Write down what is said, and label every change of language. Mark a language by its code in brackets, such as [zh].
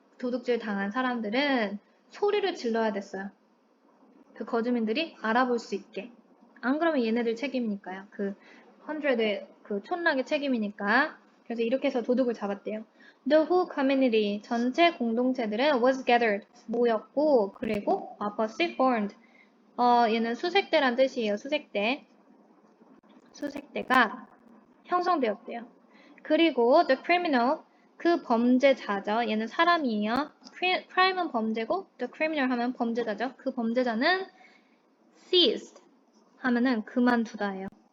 [ko] 도둑질 당한 사람들은 소리를 질러야 됐어요. 그 거주민들이 알아볼 수 있게. 안 그러면 얘네들 책임이니까요. 그 100의 그 촌락의 책임이니까. 그래서 이렇게 해서 도둑을 잡았대요. [en] The whole community, [ko] 전체 공동체들은 [en] was gathered, [ko] 모였고, 그리고 [en] a posse formed. [ko] 얘는 수색대란 뜻이에요. 수색대가 형성되었대요. 그리고 [en] the criminal, [ko] 그 범죄자죠. 얘는 사람이에요. crime은 범죄고, the criminal 하면 범죄자죠. 그 범죄자는 seized 하면은 그만두다예요.